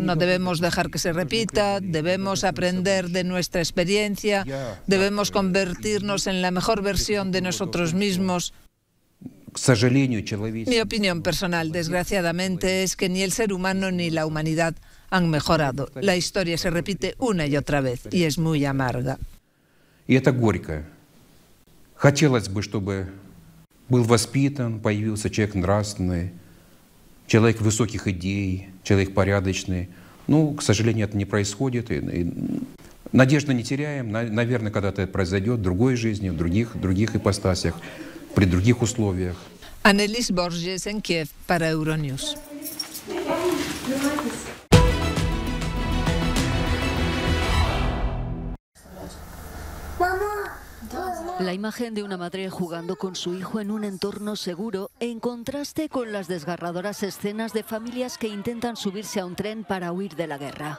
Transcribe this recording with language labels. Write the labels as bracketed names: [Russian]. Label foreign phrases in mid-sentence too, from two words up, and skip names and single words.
[Spanish] No debemos dejar que se repita, debemos aprender de nuestra experiencia, debemos convertirnos en la mejor versión de nosotros mismos. Mi opinión personal, desgraciadamente, es que ni el ser humano ni la humanidad han mejorado. La historia se repite una y otra vez y es muy amarga. [Russian] Y это горько. Хотелось бы, чтобы был воспитан, появился человек нравственный, человек высоких идей, человек порядочный. Ну, к сожалению, это не происходит. И надежды не теряем. Наверное, когда-то это произойдет в другой жизни, в других ипостасях, при других условиях. [Spanish] Annelies Borges en Kiev para Euronews. La imagen de una madre jugando con su hijo en un entorno seguro, en contraste con las desgarradoras escenas de familias que intentan subirse a un tren para huir de la guerra.